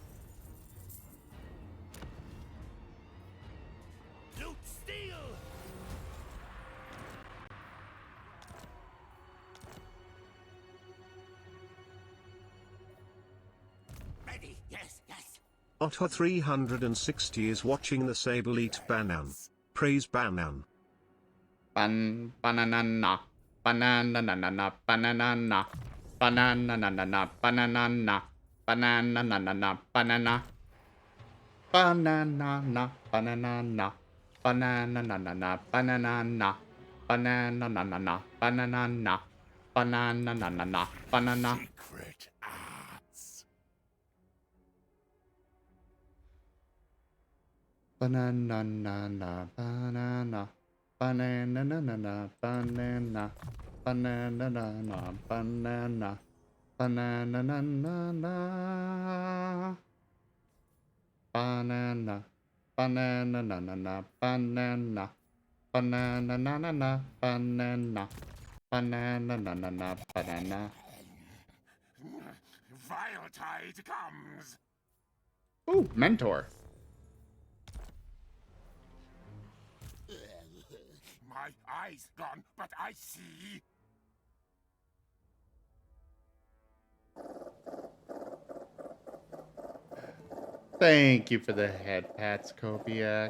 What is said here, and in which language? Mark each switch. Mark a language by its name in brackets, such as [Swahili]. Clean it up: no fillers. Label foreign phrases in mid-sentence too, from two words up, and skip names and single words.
[English] Loot steel. Ready. Yes. Yes. Otter 360 is watching the Sable eat banan. Praise banan. Banana. Banana. Banana. Banana. Banana. Banana. Banana. Banana, banana, banana, banana, banana, banana, banana, banana. Secret arts. Banana, banana, banana, banana, banana, banana, banana, banana. Banana, banana, banana, banana, banana, banana, banana, banana, banana. Vile tide comes. Ooh, mentor. My eyes gone, but I see. Thank you for the head pats, Kopiak.